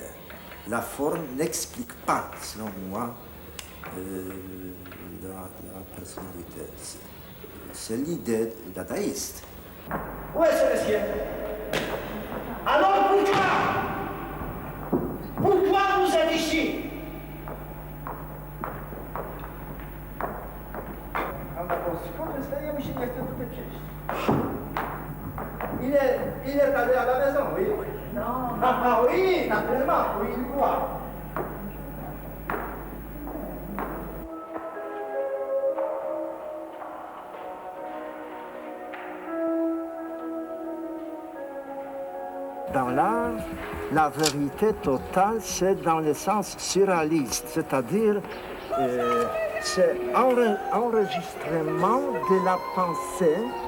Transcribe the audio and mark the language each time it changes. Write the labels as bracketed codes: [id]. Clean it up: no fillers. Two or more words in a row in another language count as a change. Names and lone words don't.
[fr] La forme n'explique pas, selon moi, la personnalité. C'est l'idée dadaïste. Où est ce monsieur? Alors pourquoi vous êtes ici? [pl] Skąd stajemy się, nie chcę tutaj przyjść. [fr] Il est allé à la maison, oui? Non. Ah oui, naturellement, oui, il voit. Dans l'art, la vérité totale, c'est dans le sens surréaliste, c'est-à-dire c'est enregistrement de la pensée